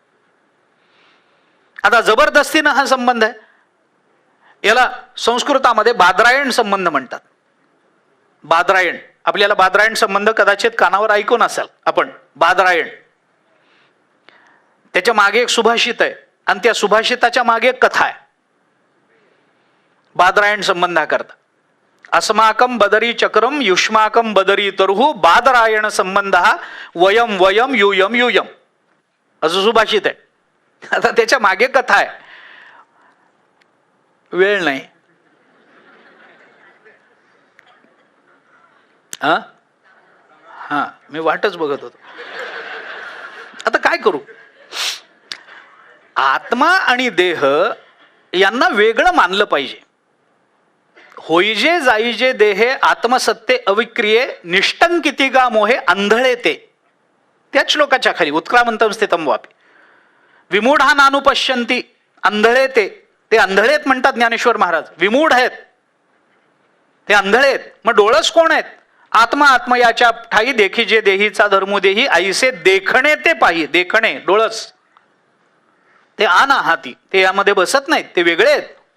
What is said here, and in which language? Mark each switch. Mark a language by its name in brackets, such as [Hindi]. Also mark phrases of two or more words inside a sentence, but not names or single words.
[Marathi] आता जबरदस्तीनं हा संबंध आहे. याला संस्कृतामध्ये बादरायण संबंध म्हणतात. बादरायण, आपल्याला बादरायण संबंध कदाचित कानावर ऐकून असाल आपण. बादरायण, त्याच्या मागे एक सुभाषित आहे आणि त्या सुभाषिताच्या मागे एक कथा आहे. बादरायण संबंधाकरता [Sanskrit] अस्माकं बदरी चक्रम युष्माकं बदरी तरुहु बादरायण संबंध वयम वयम युयम युयम [Marathi] असं सुभाषित आहे. आता त्याच्या मागे कथा आहे. वेळ नाही. हा मी वाटच बघत होतो. आता काय करू? आत्मा आणि देह यांना वेगळं मानलं पाहिजे. होईजे जाईजे देहे आत्मसत्ते अविक्रिये निष्टंकितिगा मोहे अंधळे ते. त्याच श्लोकाच्या खाली [Sanskrit] उत्क्रामंतम स्थितम वापी विमूढा नानुपश्यन्ति, [Marathi] अंधळे ते अंधळेत म्हणतात ज्ञानेश्वर महाराज. विमूढ आहेत ते, अंधळे आहेत. मग डोळस कोण आहेत? आत्मा आत्मयाच्या ठाई देखिजे देहीचा धर्मू देही, ऐसे देखणे ते पाही. देखणे डोळस, ते आना हाती, ते यामध्ये बसत नाहीत, ते वेगळे आहेत.